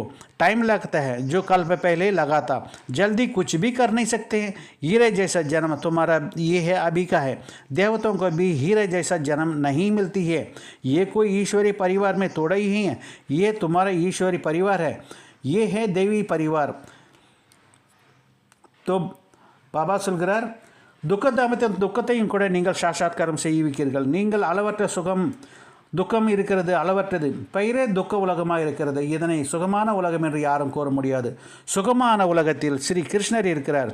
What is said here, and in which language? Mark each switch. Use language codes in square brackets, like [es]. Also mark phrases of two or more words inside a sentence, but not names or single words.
[hi] टाइम लगता है, जो कल पे पहले लगा था। जल्दी कुछ भी कर नहीं सकते हैं। हीरे जैसा जन्म तुम्हारा ये है, अभी का है। देवताओं को भी हीरे जैसा जन्म नहीं मिलती है। ये कोई ईश्वरीय परिवार में थोड़ा ही है, ये तुम्हारा ईश्वरीय परिवार है, ये है देवी परिवार। [ta] तो பாபா சொல்கிறார், துக்கத்தையும் கூட நீங்கள் சாட்சாத்காரம் செய்விக்கிறீர்கள். நீங்கள் அளவற்ற சுகம் துக்கம் இருக்கிறது, அளவற்றது. பெயரே துக்க உலகமாக இருக்கிறது. இதனை சுகமான உலகம் என்று யாரும் கூற முடியாது. சுகமான உலகத்தில் ஸ்ரீ கிருஷ்ணர் இருக்கிறார்.